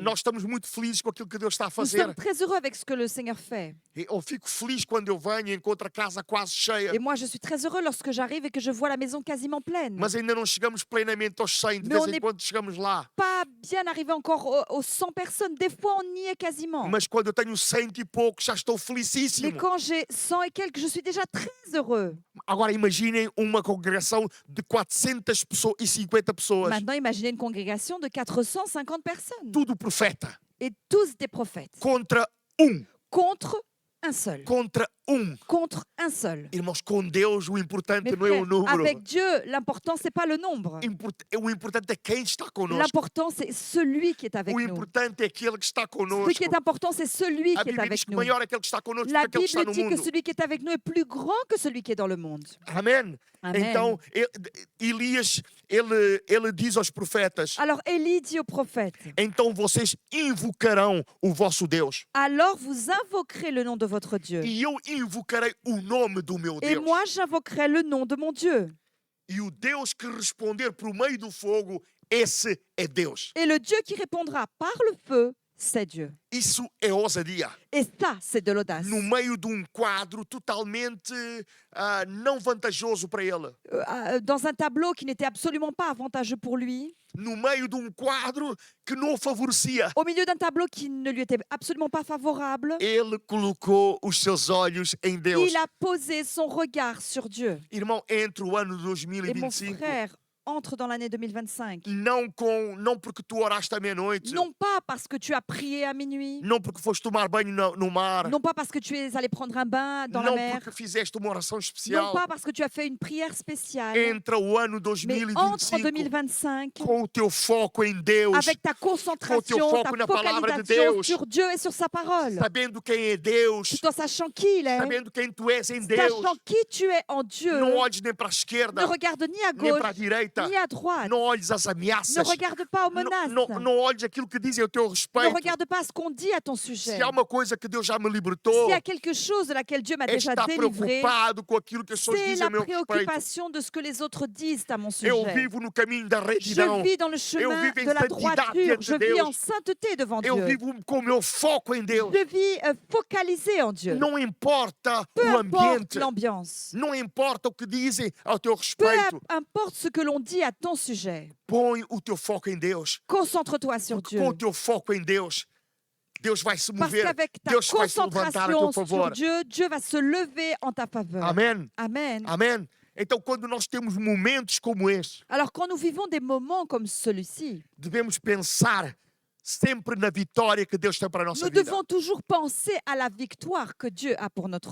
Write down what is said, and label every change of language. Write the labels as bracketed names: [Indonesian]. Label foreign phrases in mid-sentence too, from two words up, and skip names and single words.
[Portuguese] Nós estamos muito felizes com aquilo que Deus está a [French] Nous [Portuguese] fazer. [French] sommes très heureux avec ce que le Seigneur fait. [Portuguese] Eu fico feliz quando eu venho e encontro a casa quase cheia. [French] Et moi, je suis très heureux lorsque j'arrive et que je vois la maison quasiment pleine. [Portuguese] Mas ainda não chegamos plenamente aos 100. De [French] Mais [Portuguese] vez [French] on [Portuguese] em [French] est- [Portuguese] quando chegamos lá. [French] Pas bien arrivé encore aux 100 personnes. Des fois, on y est quasiment. [Portuguese] Mas quando eu tenho 100 e pouco, já estou [French] Mais [Portuguese] felicíssimo. [French] quand j'ai 100 et quelques, je suis déjà très heureux. [Portuguese] Agora imaginem uma congregação de 400 pessoas e 50 pessoas. [French] Maintenant, imaginez une congrégation de 450 personnes. [Portuguese] Tudo profeta. [French] Et tous des prophètes. [Portuguese] Contra [French] Contre un seul. [Portuguese] Contra [French] Contre un seul. [Portuguese] Irmãos, com Deus o importante [French] Mes [Portuguese] não é o [French] frères, [Portuguese] número. [French] avec Dieu, l'important, c'est pas le nombre. [Portuguese] O importante é quem está conosco. [French] L'important, c'est celui qui est avec [Portuguese] O [French] nous. [Portuguese] importante é aquele que está [French] Ce [Portuguese] conosco. [French] qui est important, c'est celui [Portuguese] A [French] qui est [Portuguese] Bíblia diz [French] avec [Portuguese] que [French] nous. [Portuguese] maior é aquele que está conosco do [French] La [Portuguese] que aquele que está [French] Bible [Portuguese] no [French] dit que [Portuguese] mundo. [French] celui qui est avec nous est plus grand que celui qui est dans le monde. [Portuguese] Amém? [French] Amen. [Portuguese] Então, Elias, ele diz aos profetas, [French] Alors Élie dit aux prophètes, [Portuguese] então vocês invocarão o vosso Deus. [French] alors vous invoquerez le nom de votre Dieu. [Portuguese] E eu invocarei o nome do meu [French] Et [Portuguese] Deus. [French] moi, j'invoquerai le nom de mon Dieu. [Portuguese] E o Deus que responder por meio do fogo, esse é Deus. [French] Et le Dieu qui répondra par le feu, c'est Dieu. [Portuguese] Isso é ousadia. [French] Et ça, c'est de l'audace. [Portuguese] No meio de um quadro totalmente não vantajoso para ele. [French] Dans un tableau qui n'était absolument pas avantageux pour lui, [Portuguese] No meio de um quadro que não o favorecia. [French] au milieu d'un tableau qui ne lui était absolument pas favorable, [Portuguese] Ele colocou os seus olhos em Deus. [French] il a posé son regard sur Dieu. [Portuguese] Irmão, entre o ano [French] Et mon [Portuguese] 2025, [French] frère entre dans l'année 2025. [Portuguese] não porque tu oraste à meia-noite, [French] Non pas parce que tu as prié à minuit, [Portuguese] não porque foste tomar banho no mar, [French] non pas parce que tu es allé prendre un bain dans la [Portuguese] não [French] mer, [Portuguese] porque fizeste uma oração [French] non [Portuguese] especial. [French] pas parce que tu as fait une prière spéciale, [Portuguese] Entra o ano [French] mais entre en [Portuguese] 2025 [French] 2025 [Portuguese] com o teu foco em Deus, [French] avec ta concentration, [Portuguese] foco [French] ta [Portuguese] na palavra de [French] focalisation [Portuguese] Deus. [French] sur Dieu et sur sa parole, [Portuguese] sabendo quem é Deus, [French] tout en sachant qui il est, [Portuguese] sabendo quem tu és em Deus. [French] sachant qui tu es en Dieu. [Portuguese] Não olhes nem para a esquerda, [French] Ne regarde ni à [Portuguese] nem para a [French] gauche, [Portuguese] direita. [French] ni à droite. [Portuguese] Não olhes as [French] Ne [Portuguese] ameaças. [French] regarde pas aux menaces. [Portuguese] Não olhes aquilo que dizem a teu [French] Ne [Portuguese] respeito. [French] regarde pas ce qu'on dit à ton sujet. [Portuguese] Se há uma coisa que Deus já me libertou, [French] S'il y a quelque chose de laquelle Dieu m'a [Portuguese] é [French] déjà [Portuguese] estar [French] délivré, [Portuguese] preocupado com aquilo que as pessoas [French] c'est [Portuguese] dizem a [French] la [Portuguese] meu respeito. [French] préoccupation de ce que les autres disent à mon [Portuguese] Eu [French] sujet. [Portuguese] vivo no caminho da retidão. [French] Je vis dans le chemin [Portuguese] vivo em [French] de la [Portuguese] santidade [French] droiture. [Portuguese] diante [French] Je [Portuguese] de [French] vis [Portuguese] Deus. [French] en sainteté devant [Portuguese] Eu [French] Dieu. [Portuguese] vivo com o meu foco em Deus. [French] Je vis focalisé en Dieu. [Portuguese] Não importa [French] Peu [Portuguese] o [French] importe [Portuguese] ambiente. [French] l'ambiance. [Portuguese] Não importa o que dizem ao teu [French] Peu [Portuguese] respeito. [French] importe ce que l'on dit à ton sujet. [Portuguese] Põe o teu foco em Deus. [French] Concentre-toi sur Dieu. [Portuguese] Com o teu foco em Deus, Deus vai se [French] Parce [Portuguese] mover. [French] qu'avec ta [Portuguese] Deus vai se levantar a teu [French] concentration sur [Portuguese] favor. [French] Dieu, Dieu va se lever en ta faveur. [Portuguese] Amém? [French] Amen. [Portuguese] Amém? Então, quando nós temos momentos como este, [French] Alors quand nous vivons des moments comme celui-ci, [Portuguese] devemos pensar sempre na vitória que Deus tem para a nossa [French] nous [Portuguese] vida. [French] devons toujours penser à la victoire que Dieu a pour notre